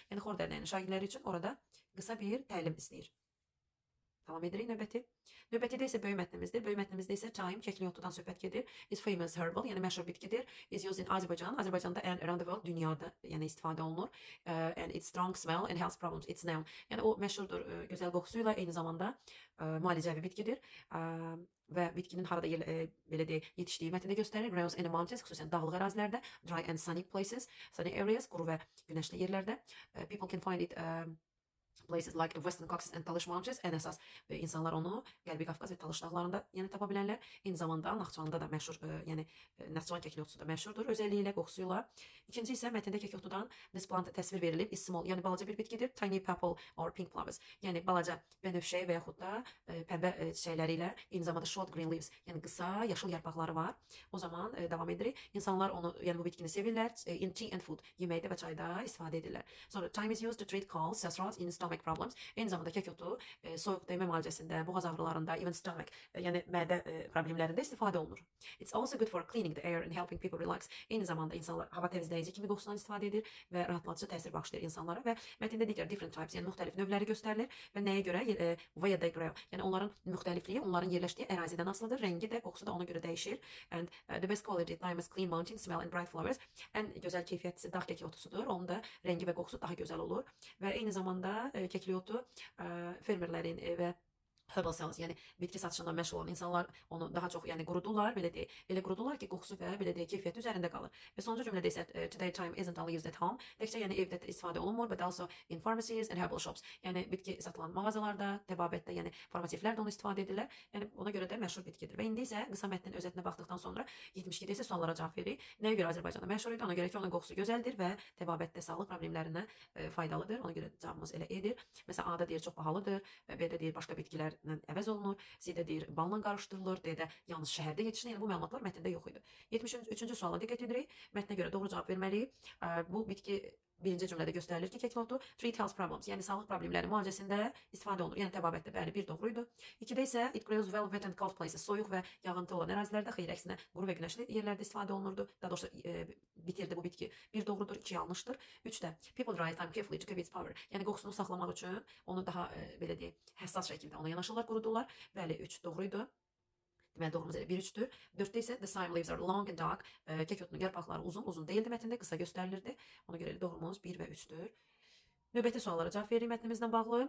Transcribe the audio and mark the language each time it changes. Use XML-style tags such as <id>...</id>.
<az>Yəni xor dərnəyinin şagirdləri üçün orada qısa bir təlim istəyir. Davam edirik növbəti. Növbətidə isə böyük mətnimizdir. Böyük mətnimizdə isə thyme, kəklik otudan söhbət gedir.</az> <en>Is famous herbal,</en> <az>yəni məşhur bitkidir.</az> <en>Is used in Azərbaycan, Azərbaycanda and around the world,</en> <az>dünyada yəni istifadə olunur.</az> <en>And its strong smell and health problems, it's known.</en> <az>Yəni o məşhurdur gözəl qoxusuyla, eyni zamanda müalicəvi bitkidir. Və bitkinin harada belə deyək, yetişdiyi mətndə göstərir.</az> <en>Grows in the mountains,</en> <az>xüsusən dağlıq ərazilərdə.</az> <en>Dry and sunny places, sunny areas,</en> <az>quru və günəşli yerlərdə.</az> <en>People can find it places like the Western Caucasus and Talış Mountains.</en> <az>Ən əsas insanlar onu Qərbi Qafqaz və Talış dağlarında yəni tapa bilərlər. Eyni zamanda Naxçıvanda da məşhur, yəni Naxçıvan kəklik otusu da məşhurdur özəlliyi ilə, qoxusuyla. İkinci isə mətndə kəklik otudan</az> <en>this plant</en> <az>təsvir verilib.</az> <en>Is small,</en> <az>yəni balaca bir bitkidir.</az> <en>Tiny purple or pink flowers.</en> <az>Yəni balaca bənövşə və yaxud da pəmbə çiçəkləri ilə, eyni zamanda</az> <en>short green leaves,</en> <az>yəni qısa yaşıl yarpaqları var. O zaman davam edirik. İnsanlar onu, yəni bu bitkini sevirlər.</az> <en>In tea and food,</en> <az>yeməkdə və çayda istifadə edirlər.</az> <en>Sonra thyme is used to treat colds, sore in stomach problems.</en> <az>Eyni zamanda kək otu soyuq dəymə müalicəsində, boğaz ağrılarında,</az> <en>even stomach,</en> <az>yəni mədə problemlərində istifadə olunur.</az> <en>It's also good for cleaning the air and helping people relax.</en> <az>Eyni zamanda insanlar hava təmizləyici kimi qoxusundan istifadə edir və rahatladıcı təsir bağışlayır insanlara və mətndə digər</az> <en>different types,</en> <az>yəni müxtəlif növləri göstərilir və nəyə görə</az> <en>where they grow.</en> <az>Yəni onların müxtəlifliyi onların yerləşdiyi ərazidən asılıdır. Rəngi də, qoxusu da ona görə dəyişir.</az> <en>And the best quality thyme is clean mountain smell and bright flowers.</en> <az>Ən gözəl keyfiyyətlisi dağ kəklik otusudur. Onun da rəngi və qoxusu daha gözəl olur və eyni zamanda kəklik otu fermerlərin və</az> <en>herbal sales,</en> <az>yəni bitki satışından məşğul olan insanlar onu daha çox yəni qurudurlar, belə deyək. Elə qurudurlar ki, qoxusu və belə deyək keyfiyyəti üzərində qalır. Və sonuncu cümlədə isə</az> <en>today thyme isn't only used at home.</en> <az>Təkcə yəni evdə istifadə olunmur,</az> <en>but also in pharmacies and herbal shops.</en> <az>Yəni bitki satılan mağazalarda, təbabətdə, yəni farmasevtlər də onu istifadə edirlər. Yəni ona görə də məşhur bitkidir. Və indi isə qısa mətnin özətinə baxdıqdan sonra 72-də isə suallara cavab veririk. Nəyə görə Azərbaycanda məşhur idi? Ona görə ki, onun qoxusu gözəldir və təbabətdə sağlıq problemlərinə faydalıdır. Ona görə cavabımız elə E-dir. Məsələn, A-da deyir çox bahalıdır, B-də deyir başqa bitkilərlə əvəz olunur, C-də deyir balla qarışdırılır, D-də yalnız şəhərdə yetişir. Yəni bu məlumatlar mətndə yox idi. 73-cü suala diqqət edirik. Mətnə görə doğru cavab verməliyik. Bu bitki birinci cümlədə göstərilir ki, kəklik otu</az> <en>treat health problems,</en> <az>yəni sağlıq problemləri müalicəsində istifadə olunur. Yəni təbabətdə bəli bir doğruydu. 2-də isə</az> <en>it grows well wet and cold places,</en> <az>soyuq və yağıntı olan ərazilərdə, xeyr əksinə quru və günəşli yerlərdə istifadə olunurdu. Daha doğrusu bitirdi bu bitki. Bir doğrudur, 2 yanlışdır. 3-də people dry thyme carefully to keep its power. Yəni qoxusunu saxlamaq üçün onu daha belə deyək, həssas şəkildə ona yanaşırlar, qurudurlar. Bəli, 3 doğruydu. Deməli doğrumuz elə 1-3-dür. 4-də isə</az> <en>the thyme leaves are long and dark.</en> <az>Kekotunun yarpaqları uzun değildi mətndə, qısa göstərilirdi. Ona görə doğrumuz 1 və 3-dür. Növbəti suallara cavab veririk mətnimizlə bağlı.</az>